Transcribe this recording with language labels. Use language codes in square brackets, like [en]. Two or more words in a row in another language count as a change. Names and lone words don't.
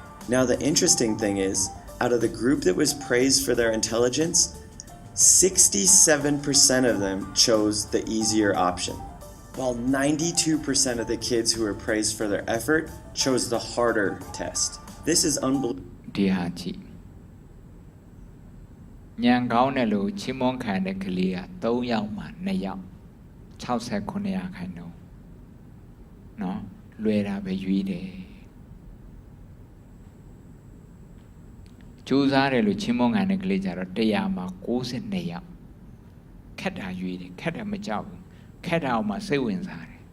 [en] Now the interesting thing is, out of the group that was praised for their intelligence, 67% of them chose the easier option, while 92% of the kids who were praised for their effort chose the harder test. This is unbelievable. [my] ဒီဟာကြည့်ညံကောင်းတယ်လို့ချီးမွမ်းခံတဲ့ကလေးက3ယောက်မှ2ယောက်69ရာခိုင်နှုန်းနော်လွယ်တာပဲရွေးတယ်ကြိုးစားတယ်လို့ချီးမွမ်းခံတဲ့ကလေးကြတော့100မှာ92ယောက်ခက်တာရွေးတယ်ခက်တယ်မကြောက်ဘူးခက်တာအောင်မှစိတ်ဝင်စားတယ်